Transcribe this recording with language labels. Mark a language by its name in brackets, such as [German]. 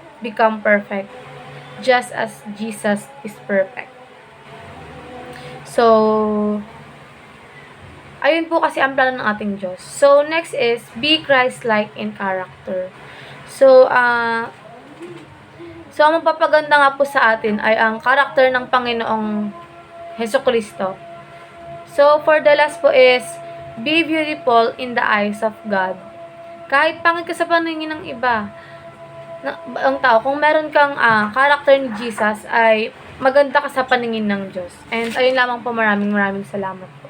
[English] become perfect, just as Jesus is perfect. [Filipino] So, ayun po kasi ang plano ng ating Diyos. [English] So, next is, be Christ-like in character. [Filipino] So, ang magpapaganda nga po sa atin ay ang character ng Panginoong Hesukristo. [English] So, for the last po is, be beautiful in the eyes of God. [Filipino] Kahit pangit ka sa paningin ng iba, ang tao, kung meron kang character ni Jesus, ay maganda ka sa paningin ng Diyos. And ayun lamang po, maraming salamat.